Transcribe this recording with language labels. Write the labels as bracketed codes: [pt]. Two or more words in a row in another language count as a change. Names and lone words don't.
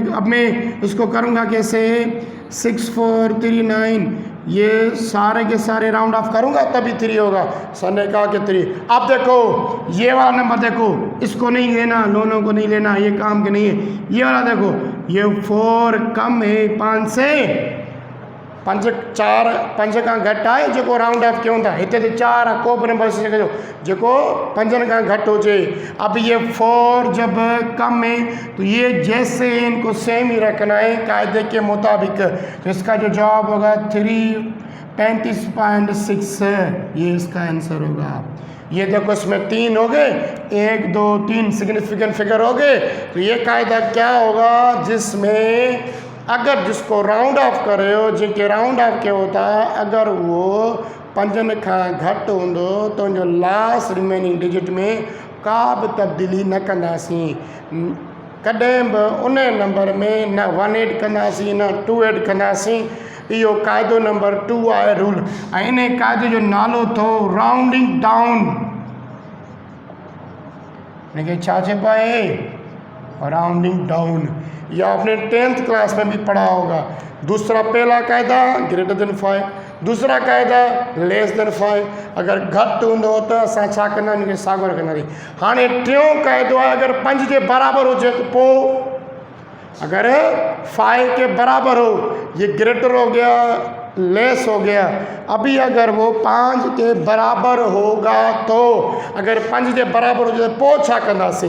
[ur] اب میں اس کو کروں گا کیسے 6 4 3 9، یہ سارے کے سارے [en] round off [ur] کروں گا تبھی 3 ہوگا. سر نے کہا کہ 3. اب دیکھو یہ والا نمبر دیکھو، اس کو نہیں لینا، دونوں کو نہیں لینا، یہ کام کے نہیں ہے. یہ والا دیکھو، یہ 4 کم ہے 5 سے, [sd] 5 खां घटि आहे जेको [en] round off [sd] कयूं था। हिते त 4 को बि नंबर कजो जेको 5 खां घटि हुजे। [ur] اب یہ 4 جب کم ہے تو یہ جیسے ان کو سیم ہی رکھنا ہے قاعدے کے مطابق. تو اس کا جو جواب ہوگا 35.6، یہ اس کا آنسر ہوگا. یہ دیکھو اس میں 3 ہو گئے، 1 2 3 [en] significant figure [ur] ہو گئے. تو یہ قاعدہ کیا ہوگا جس میں اگر جس کو [en] round off [ur] کرے ہو، جن کے [en] round off [ur] کے ہوتا ہے, [sd] अगर वो 5 खां घटि हूंदो तो उनजो [en] last remaining digit [sd] में का बि तब्दीली न कंदासीं। कॾहिं बि उन नंबर में न 1 ऐड कंदासीं न 2 ऐड कंदासीं। इहो क़ाइदो नंबर 2 आहे रूल। ऐं इन क़ाइदे जो नालो अथव [en] rounding down. [sd] इनखे छा चइबो आहे? [en] rounding down. [ur] یا آپ نے 10th کلاس میں بھی پڑھا ہوگا۔ دوسرا پہلا قاعدہ [en] greater than 5, [ur] دوسرا قاعدہ [en] less than 5. [sd] अगर घटि हूंदो त असां छा कंदा आहियूं, साॻियो रखंदासीं। हाणे टियों काइदो आहे [ur] اگر 5 کے برابر ہو، یہ گریٹر ہو گیا، لیس ہو گیا. ابھی اگر وہ 5 کے برابر ہوگا تو اگر 5 کے برابر ہو جائے تو [sd] पोइ छा कंदासीं।